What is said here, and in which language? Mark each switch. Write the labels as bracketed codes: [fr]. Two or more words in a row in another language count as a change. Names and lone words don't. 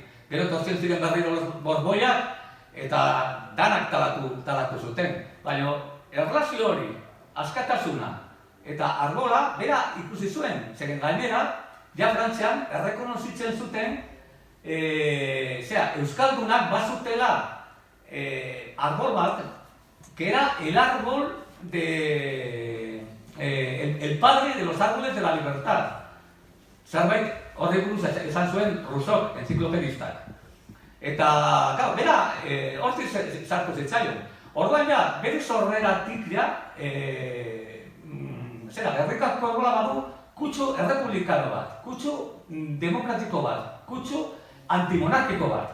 [eu] Gero tortzen ziren berriro borboiak, eta danak talatu zuten. Baina erlazio hori, askatasuna eta arbola, bera ikusi zuen. Zeren gainera, ja Frantzian errekonozitzen zuten euskaldunak bazutela arbol bat, [es] que era el árbol el padre de los árboles de la libertad. [eu] Zerbait horri buruz esan zuen Rousseau, enziklopedistak. Eta, claro, bera, hortik sartu zitzaion. Orduan ja, bere sorreratik ja, Gernikako Arbola badu kutsu errepublikano bat, kutsu demokratiko bat, kutsu antimonarkiko bat.